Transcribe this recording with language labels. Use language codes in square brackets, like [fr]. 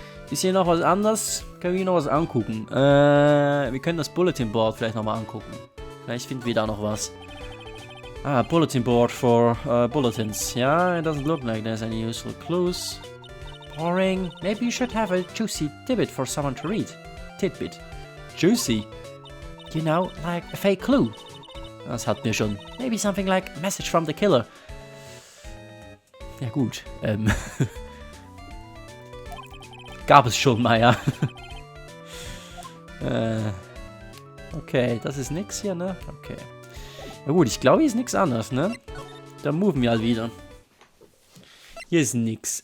[de] Ist hier noch was anderes? Können wir hier noch was angucken? Wir können das Bulletin Board vielleicht nochmal angucken. Vielleicht finden wir da noch was. [en] Ah, Bulletin Board for bulletins. Yeah, it doesn't look like there's any useful clues. Boring. Maybe you should have a juicy tidbit for someone to read. Tidbit. Juicy? You know, like a fake clue. [de] Das hatten wir schon. [en] Maybe something like "Message from the killer." [de] Ja gut, gab es schon mal, ja. Okay, das ist nix hier, ne? Okay. Na gut, ich glaube, hier ist nichts anderes, ne? Dann moven wir halt wieder. Hier ist nix.